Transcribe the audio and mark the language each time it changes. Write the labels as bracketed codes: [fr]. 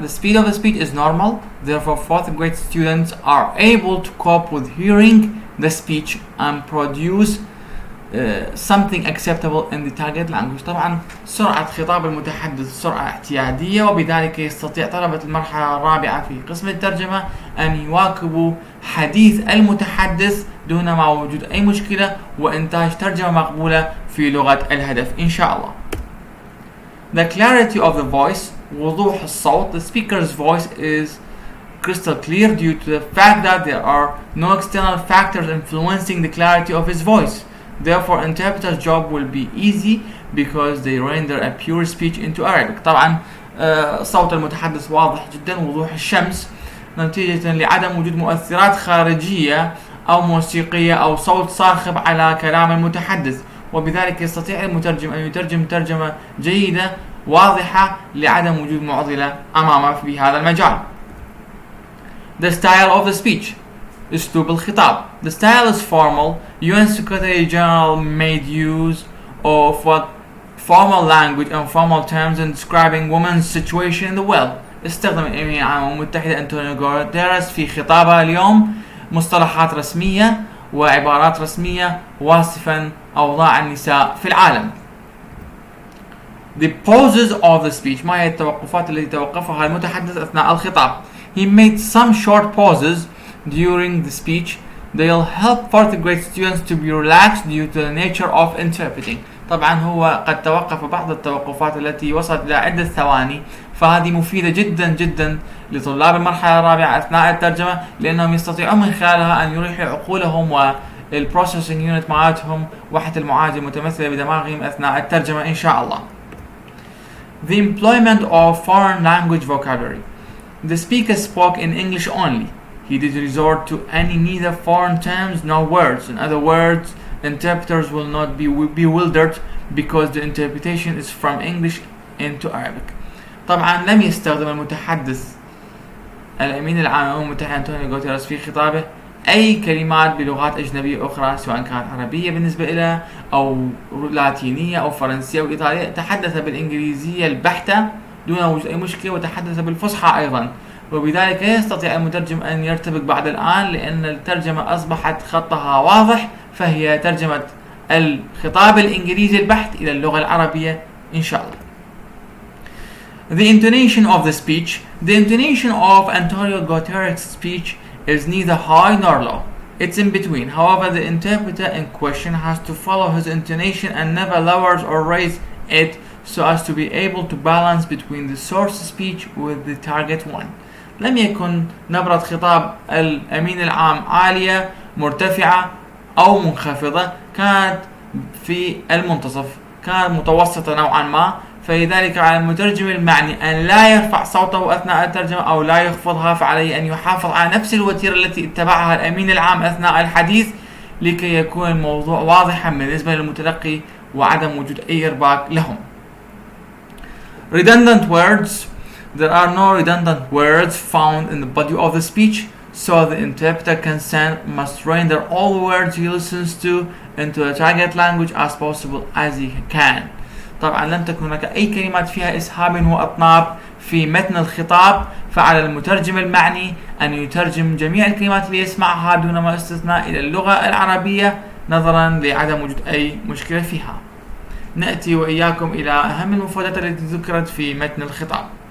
[en] The speed of the speech is normal, therefore fourth grade students are able to cope with hearing the speech and produce something acceptable in the target language. [ar] طبعا سرعة خطاب المتحدث سرعة اعتيادية، وبذلك يستطيع طلبة المرحلة الرابعة في قسم الترجمة أن يواكبوا حديث المتحدث دون ما وجود أي مشكلة، وإنتاج ترجمة مقبولة في لغة الهدف إن شاء الله. [en] The clarity of the voice، [ar] وضوح الصوت. [en] The speaker's voice is crystal clear due to the fact that there are no external factors influencing the clarity of his voice. Therefore, interpreter's job will be easy because they render a pure speech into Arabic. [ar] طبعا صوت المتحدث واضح جدا وضوح الشمس نتيجة لعدم وجود مؤثرات خارجية أو موسيقية أو صوت صاخب على كلام المتحدث، وبذلك يستطيع المترجم أن يترجم ترجمة جيدة واضحة لعدم وجود معضلة أمامه في هذا المجال. [en] The style of the speech، [ar] أسلوب الخطاب. [en] The style is formal. UN Secretary General made use of what formal language and formal terms in describing women's situation in the world. [ar] استخدم الأمين العام للأمم المتحدة أنطونيو غوتيريس في خطابه اليوم مصطلحات رسمية وعبارات رسمية واصفا أوضاع النساء في العالم. [en] The pauses of the speech، [ar] ما هي التوقفات التي توقفها المتحدث أثناء الخطاب. [en] He made some short pauses during the speech. They'll help fourth grade students to be relaxed due to the nature of interpreting. [ar] طبعا هو قد توقف بعض التوقفات التي وصلت إلى عدة ثواني، فهذه مفيدة جدا جدا لطلاب المرحلة الرابعة أثناء الترجمة، لأنهم يستطيعون من خلالها أن يريحوا عقولهم والبروسيسنج يونت مالتهم وحدة المعالجة المتمثلة بدماغهم أثناء الترجمة إن شاء الله. [en] The employment of foreign language vocabulary. The speaker spoke in English only. He did resort to any neither foreign terms nor words. In other words, interpreters will not be bewildered because the interpretation is from English into Arabic. [ar] طبعا لم يستخدم المتحدث الأمين العام للأمم المتحدة أنطونيو غوتيريس في خطابه أي كلمات بلغات أجنبية أخرى، سواء كانت عربية بالنسبة إلى أو لاتينية أو فرنسية أو إيطالية. تحدث بالإنجليزية البحتة دون وجود أي مشكلة، وتحدث بالفصحى أيضا، وبذلك يستطيع المترجم أن يرتبك بعد الآن لأن الترجمة أصبحت خطها واضح، فهي ترجمة الخطاب الإنجليزي البحت إلى اللغة العربية إن شاء الله. [en] The intonation of the speech. The intonation of Antonio Guterres' speech is neither high nor low. It's in between. However, the interpreter in question has to follow his intonation and never lowers or raises it so as to be able to balance between the source speech with the target one. [ar] لم يكن نبرة خطاب الأمين العام عالية مرتفعة أو منخفضة، كانت في المنتصف، كانت متوسطة نوعا ما، فلذلك على المترجم المعني أن لا يرفع صوته أثناء الترجمة أو لا يخفضها، فعليه أن يحافظ على نفس الوتيرة التي اتبعها الأمين العام أثناء الحديث لكي يكون الموضوع واضحا بالنسبة للمتلقي وعدم وجود أي إرباك لهم. [en] Redundant words. There are no redundant words found in the body of the speech, so the interpreter must render all the words he listens to into a target language as possible as he can. [ar] طبعا لم تكن هناك أي كلمات فيها إسهاب وأطناب في متن الخطاب، فعلى المترجم المعني أن يترجم جميع الكلمات اللي يسمعها دون ما استثناء إلى اللغة العربية نظرا لعدم وجود أي مشكلة فيها. نأتي وإياكم إلى أهم المفردات التي ذكرت في متن الخطاب.